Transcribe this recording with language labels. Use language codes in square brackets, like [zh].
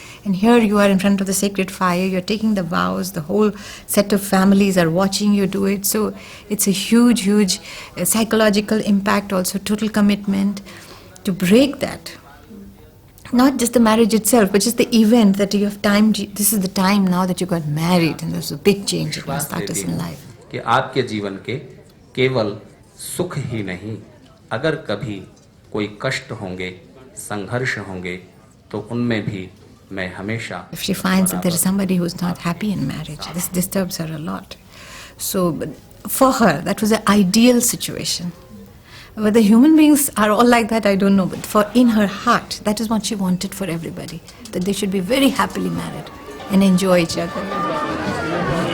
[en] And here you are in front of the sacred fire, you're taking the vows, the whole set of families are watching you do it. So it's a huge, huge psychological impact, also total commitment to break that. Not just the marriage itself, but just the event that you have timed. This is the time now that you got married, and there's a big change that will start us in life. [hi] कि आपके जीवन के केवल सुख ही नहीं, अगर कभी कोई कष्ट होंगे, संघर्ष होंगे, तो उनमें भी मैं हमेशा. [en] If she finds that there is somebody who is not happy in marriage, this disturbs her a lot. So for her, that was an ideal situation. Whether human beings are all like that, I don't know. But in her heart, that is what she wanted for everybody. That they should be very happily married and enjoy each other.